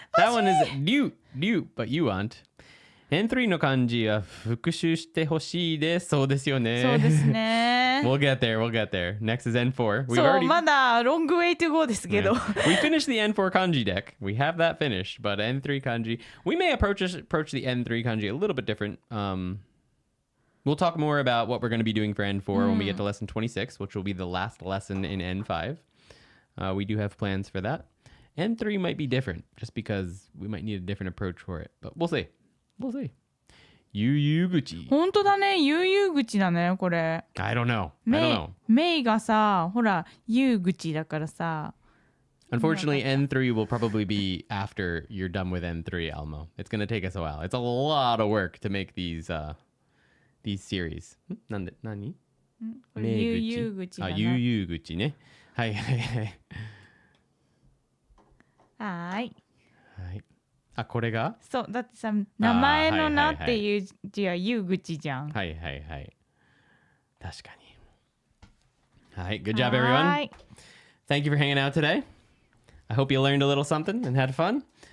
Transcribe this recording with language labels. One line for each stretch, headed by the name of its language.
English: That one is Ryu, but you want.
Japanese: N3 の漢字は復習してほしいです。そうですよね。そうですね。
English: We'll get there. Next is N4.
Japanese: そう、まだロングウェイトゴーですけど。
English: We finished the N4 kanji deck. We have that finished, but N3 kanji. We may approach the N3 kanji a little bit different. We'll talk more about what we're going to be doing for N4 when we get to lesson 26, which will be the last lesson in N5. We do have plans for that. N3 might be different, just because we might need a different approach for it. But we'll see. Yu Yu Guchi.
Japanese: 本当だね、悠々口だね、これ。
English: I don't know.
Japanese: メイがさ、ほら、悠口だからさ。
English: Unfortunately, N3 will probably be after you're done with N3, Almo. It's going to take us a while. It's a lot of work to make these series.
Japanese: なんで、何？悠々口だな。ゆゆ口ね。はいはいはい。はーい。はい。あ、これが？そう、だってさ、名前の名っていう字は悠口じゃん。はいはいはい。確かに。はい、
English: good job everyone. Thank you for hanging out today. I hope you learned a little something and had fun.